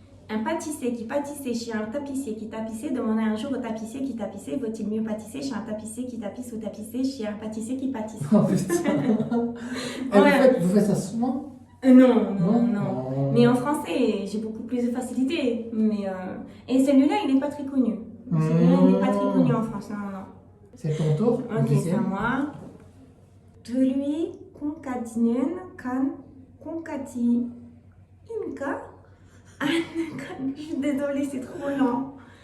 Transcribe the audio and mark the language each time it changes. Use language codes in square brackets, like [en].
[fr] Un pâtissier qui pâtissait chez un tapissier qui tapissait demandait un jour au tapissier qui tapissait vaut-il mieux pâtisser chez un tapissier qui tapisse ou tapisser chez un pâtissier qui pâtisse? Oh putain. Et vous faites ça souvent? Non. Mais en français, j'ai beaucoup plus de facilité. Et celui-là, il n'est pas très connu. Celui-là, il n'est pas très connu en France. Non. C'est ton tour. Ok, c'est à moi. [ko] 둘이 콩까지는 콩까지인가? [fr] Je suis désolée, c'est trop lent.